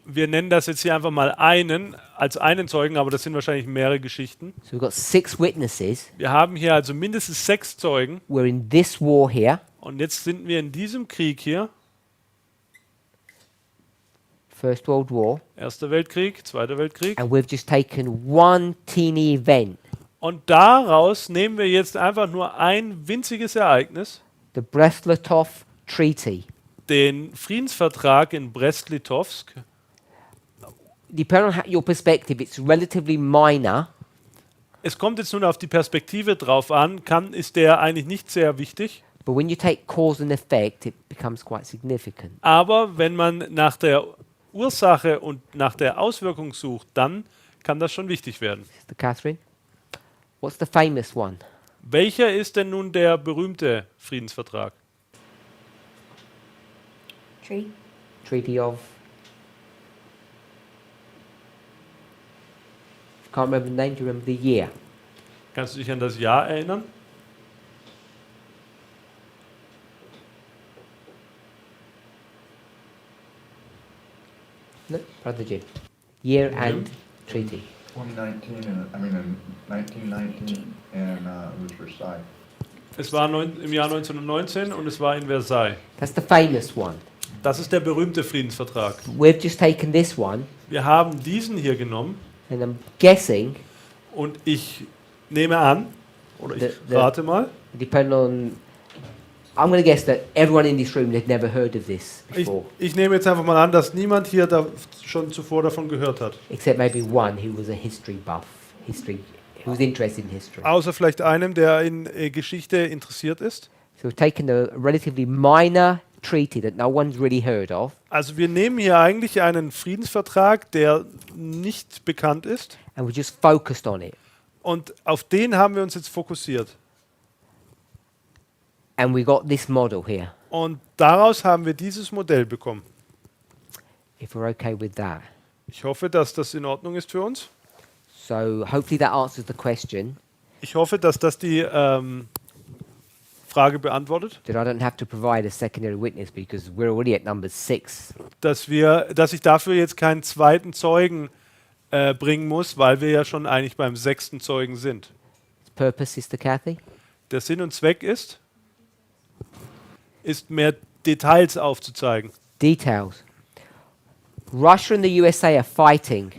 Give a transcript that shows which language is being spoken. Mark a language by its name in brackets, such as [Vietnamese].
[German] Wir nennen das jetzt hier einfach mal als einen Zeugen, aber das sind wahrscheinlich mehrere Geschichten. [English] So we've got 6 witnesses. [German] Wir haben hier also mindestens 6 Zeugen. [English] We're in this war here, [German] Und jetzt sind wir in diesem Krieg hier. [English] First World War, [German] Erster Weltkrieg, Zweiter Weltkrieg. [English] and we've just taken one teeny event, [German] Und daraus nehmen wir jetzt einfach nur ein winziges Ereignis, [English] the Brest-Litovsk Treaty. [German] den Friedensvertrag in Brest-Litovsk. [English] Depending on your perspective, it's relatively minor, [German] Es kommt jetzt nun auf die Perspektive drauf an, ist der eigentlich nicht sehr wichtig. [English] but when you take cause and effect, it becomes quite significant. [German] Aber wenn man nach der Ursache und nach der Auswirkung sucht, dann kann das schon wichtig werden. [English] Sister Catherine, what's the famous one? [German] Welcher ist denn nun der berühmte Friedensvertrag? [English] Tree. Treaty of. Can't remember the name. Do you remember the year? [German] Kannst du dich an das Jahr erinnern? [English] No, Brother Jim. Year and treaty. 2019, in 1919, and it was Versailles. [German] Es war im Jahr 1919 und es war in Versailles. [English] That's the famous one. [German] Das ist der berühmte Friedensvertrag. [English] We've just taken this one, [German] Wir haben diesen hier genommen [English] and I'm guessing, [German] und ich nehme an, oder ich [English] The- [German] rate mal, [English] depending on, I'm going to guess that everyone in this room had never heard of this [German] ich, [English] before, [German] ich nehme jetzt einfach mal an, dass niemand hier schon zuvor davon gehört hat. [English] except maybe one who was a history buff, who was interested in history. [German] Außer vielleicht einem, der in Geschichte interessiert ist. [English] So we've taken a relatively minor treaty that no one's really heard of, [German] Also wir nehmen hier eigentlich einen Friedensvertrag, der nicht bekannt ist, [English] and we just focused on it. [German] und auf den haben wir uns jetzt fokussiert. [English] And we got this model here, [German] Und daraus haben wir dieses Modell bekommen. [English] if we're okay with that. [German] Ich hoffe, dass das in Ordnung ist für uns. [English] So hopefully that answers the question, [German] Ich hoffe, dass das die Frage beantwortet, [English] that I don't have to provide a secondary witness because we're already at number 6. [German] dass ich dafür jetzt keinen zweiten Zeugen bringen muss, weil wir ja schon eigentlich beim 6. Zeugen sind. [English] Purpose, Sister Kathy? [German] Der Sinn und Zweck ist mehr Details aufzuzeigen. [English] Details. Russia and the USA are fighting.